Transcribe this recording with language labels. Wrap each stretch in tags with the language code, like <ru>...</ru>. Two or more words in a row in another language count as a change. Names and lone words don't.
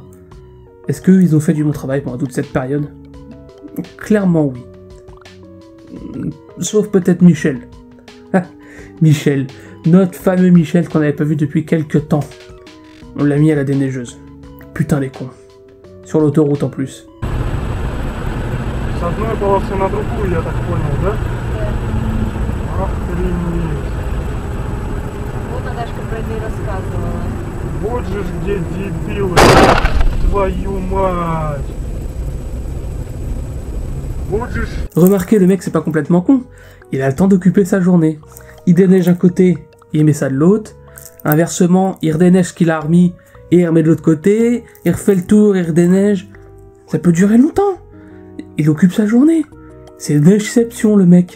<fr>Est-ce qu'ils ont fait du bon travail pendant toute cette période? Clairement oui. Sauf peut-être Michel. Michel, notre fameux Michel qu'on n'avait pas vu depuis quelques temps. On l'a mis à la déneigeuse. Putain les cons. Sur l'autoroute en plus.</fr> <ru>С одной полосы на другую, я так понял, да? Охренеть. Вот Наташка про это и рассказывала. Вот же ж где дебилы. Твою мать. Вот же ж...</ru> <fr>Remarquez, le mec c'est pas complètement con. Il a le temps d'occuper sa journée. Il déneige un côté, il met ça de l'autre. Inversement, il redéneige ce qu'il a remis et il remet de l'autre côté. Il refait le tour, il redéneige. Ça peut durer longtemps. Il occupe sa journée. C'est l'exception le mec.</fr>